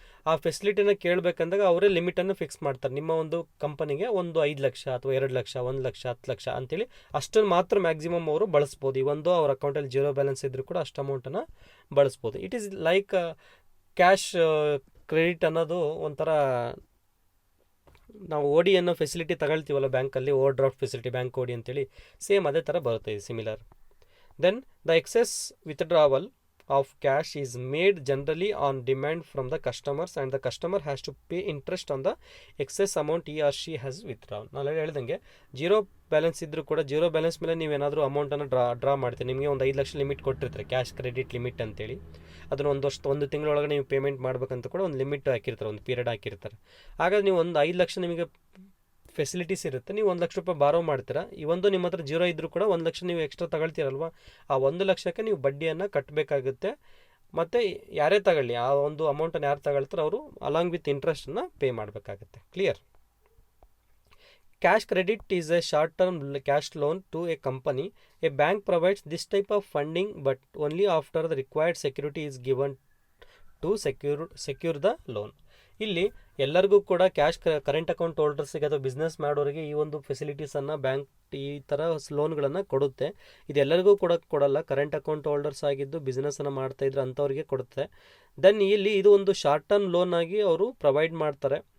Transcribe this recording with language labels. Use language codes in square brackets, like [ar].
[kn] ಆ ಫೆಸಿಲಿಟಿನ ಕೇಳಬೇಕಂದಾಗ ಅವರೇ ಲಿಮಿಟನ್ನು ಫಿಕ್ಸ್ ಮಾಡ್ತಾರೆ. ನಿಮ್ಮ ಒಂದು ಕಂಪನಿಗೆ ಒಂದು 5 ಲಕ್ಷ ಅಥವಾ 2 ಲಕ್ಷ 1 ಲಕ್ಷ 10 ಲಕ್ಷ ಅಂತೇಳಿ ಅಷ್ಟನ್ನು ಮಾತ್ರ ಮ್ಯಾಕ್ಸಿಮಮ್ ಅವರು ಬಳಸ್ಬೋದು. ಈ ಒಂದು ಅವ್ರ ಅಕೌಂಟಲ್ಲಿ ಜೀರೋ ಬ್ಯಾಲೆನ್ಸ್ ಇದ್ದರೂ ಕೂಡ ಅಷ್ಟು ಅಮೌಂಟನ್ನು ಬಳಸ್ಬೋದು. [en] it is like [kn] cash credit ಅನ್ನೋದು ಒಂಥರ ನಾವು ಓಡಿ ಅನ್ನೋ ಫೆಸಿಲಿಟಿ ತಗೊಳ್ತೀವಲ್ಲ ಬ್ಯಾಂಕಲ್ಲಿ, ಓವರ್ ಡ್ರಾಫ್ಟ್ ಫೆಸಿಲಿಟಿ, ಬ್ಯಾಂಕ್ ಓಡಿ ಅಂತೇಳಿ, ಸೇಮ್ ಅದೇ ಥರ ಬರುತ್ತೆ, ಇದು similar. [en] Then the excess withdrawal of cash is made generally on demand from the customers and the customer has to pay interest on the excess amount he or she has withdrawn. [kn] ನಾನು ಹೇಳ್ದಂಗೆ zero balance ಇದ್ದರೂ ಕೂಡ zero balance ಮೇಲೆ ನೀವೇನಾದರೂ ಅಮೌಂಟನ್ನು draw ಮಾಡ್ತೀರಿ. ನಿಮಗೆ ಒಂದು 5 ಲಕ್ಷ ಲಿಮಿಟ್ ಕೊಟ್ಟಿರ್ತಾರೆ, ಕ್ಯಾಶ್ ಕ್ರೆಡಿಟ್ ಲಿಮಿಟ್ ಅಂತೇಳಿ. ಅದನ್ನು ಒಂದು ತಿಂಗಳೊಳಗೆ ನೀವು ಪೇಮೆಂಟ್ ಮಾಡಬೇಕಂತ ಕೂಡ ಒಂದು ಲಿಮಿಟ್ ಹಾಕಿರ್ತಾರೆ, ಒಂದು ಪೀರಿಯಡ್ ಹಾಕಿರ್ತಾರೆ. ಹಾಗಾಗಿ ನೀವು ಒಂದು 5 ಲಕ್ಷ ನಿಮಗೆ ಫೆಸಿಲಿಟೀಸ್ ಇರುತ್ತೆ, ನೀವು 1 ಲಕ್ಷ ರೂಪಾಯಿ ಬಾರೋ ಮಾಡ್ತೀರಾ. ಈ ಒಂದು ನಿಮ್ಮ ಹತ್ರ ಜೀರೋ ಇದ್ದರೂ ಕೂಡ 1 ಲಕ್ಷ ನೀವು ಎಕ್ಸ್ಟ್ರಾ ತಗೊಳ್ತೀರಲ್ವ, ಆ 1 ಲಕ್ಷಕ್ಕೆ ನೀವು ಬಡ್ಡಿಯನ್ನು ಕಟ್ಟಬೇಕಾಗುತ್ತೆ. ಮತ್ತು ಯಾರೇ ತಗೊಳ್ಳಿ ಆ ಒಂದು ಅಮೌಂಟನ್ನು ಯಾರು ತಗೊಳ್ತಾರೆ ಅವರು ಅಲಾಂಗ್ ವಿತ್ ಇಂಟ್ರೆಸ್ಟನ್ನು ಪೇ ಮಾಡಬೇಕಾಗುತ್ತೆ. Clear? [en] Cash credit is a short-term cash loan to a company. A bank provides this type of funding but only after the required security is given to secure the loan. [kn] ಇಲ್ಲಿ ಎಲ್ಲರಿಗೂ ಕೂಡ cash current account ಹೋಲ್ಡರ್ಸಿಗೆ ಅಥವಾ business ಮಾಡೋರಿಗೆ ಈ ಒಂದು ಫೆಸಿಲಿಟೀಸನ್ನು bank ಈ ಥರ ಲೋನ್ಗಳನ್ನು ಕೊಡುತ್ತೆ. ಇದೆಲ್ಲರಿಗೂ ಕೂಡ ಕೊಡಲ್ಲ. ಕರೆಂಟ್ ಅಕೌಂಟ್ ಹೋಲ್ಡರ್ಸ್ ಆಗಿದ್ದು ಬಿಸ್ನೆಸ್ಸನ್ನು ಮಾಡ್ತಾಯಿದ್ರೆ ಅಂಥವ್ರಿಗೆ ಕೊಡುತ್ತೆ. ದೆನ್ ಇಲ್ಲಿ ಇದು ಒಂದು ಶಾರ್ಟ್ ಟರ್ಮ್ ಲೋನ್ ಆಗಿ ಅವರು ಪ್ರೊವೈಡ್ ಮಾಡ್ತಾರೆ.